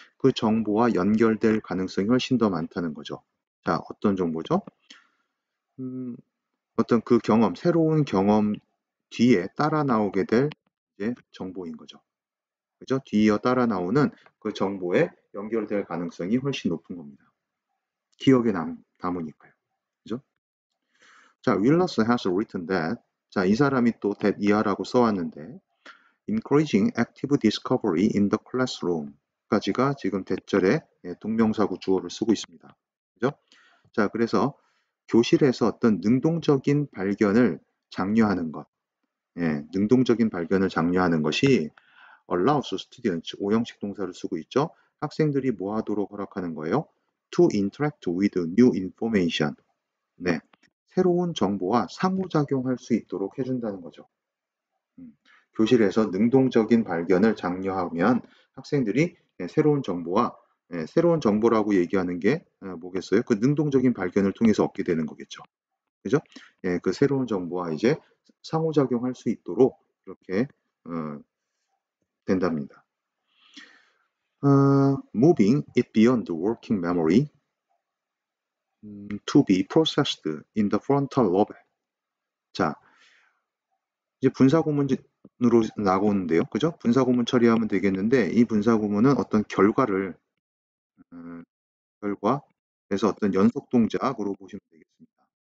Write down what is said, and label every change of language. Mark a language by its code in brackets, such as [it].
[ko] 그 정보와 연결될 가능성이 훨씬 더 많다는 거죠. 자, 어떤 정보죠? 어떤 그 경험, 새로운 경험 뒤에 따라 나오게 될 이제 정보인 거죠. 그죠? 뒤이어 따라 나오는 그 정보에 연결될 가능성이 훨씬 높은 겁니다. 기억에 남으니까요. 그죠? 자, [en] Willis has written that. [ko] 자, 이 사람이 또 that 이하라고 써왔는데 [en] encouraging active discovery in the classroom [ko] 까지가 지금 대절에 동명사구 주어를 쓰고 있습니다. 그죠? 자, 그래서 교실에서 어떤 능동적인 발견을 장려하는 것, 능동적인 발견을 장려하는 것이 [en] allows students, [ko] 오형식 동사를 쓰고 있죠. 학생들이 뭐 하도록 허락하는 거예요? [en] To interact with new information. [ko] 네, 새로운 정보와 상호작용할 수 있도록 해준다는 거죠. 교실에서 능동적인 발견을 장려하면 학생들이 새로운 정보와 새로운 정보라고 얘기하는 게 뭐겠어요? 그 능동적인 발견을 통해서 얻게 되는 거겠죠. 그죠? 그 새로운 정보와 이제 상호작용할 수 있도록 이렇게 된답니다. [en] Moving it beyond the working memory to be processed in the frontal lobe. [ko] 자, 이제 분사구문으로 나오는데요. 그죠? 분사구문 처리하면 되겠는데 이 분사구문은 어떤 결과를 결과에서 어떤 연속 동작으로 보시면 되겠습니다.